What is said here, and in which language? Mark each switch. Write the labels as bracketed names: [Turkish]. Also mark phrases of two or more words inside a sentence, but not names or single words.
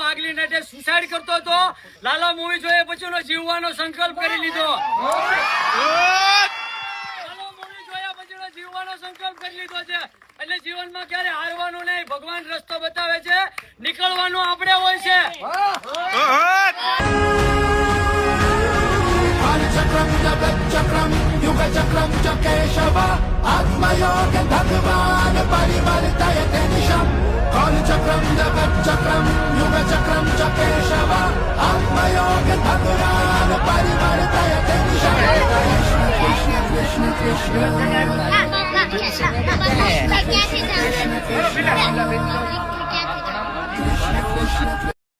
[Gujarati] આગલી નાઇટે સુસાઇડ કરતો હતો, લાલા મૂવી જોઈએ પછી જીવવાનો સંકલ્પ કરી લીધો. લાલા મૂવી જોયા પછી જીવવાનો સંકલ્પ કરી લીધો છે. એટલે જીવનમાં ક્યારે હારવાનું નહીં, ભગવાન રસ્તો બતાવે છે, નીકળવાનું આપણે હોય છે. [Sanskrit] चक्रम युग चक्रम च केशव आत्मयोग भगवान परिवर्तयते दिशम काल चक्रम जगत चक्रम युग चक्रम च केशव आत्मयोग भगवान परिवर्तयते दिशम कृष्ण कृष्ण कृष्ण कृष्ण कृष्ण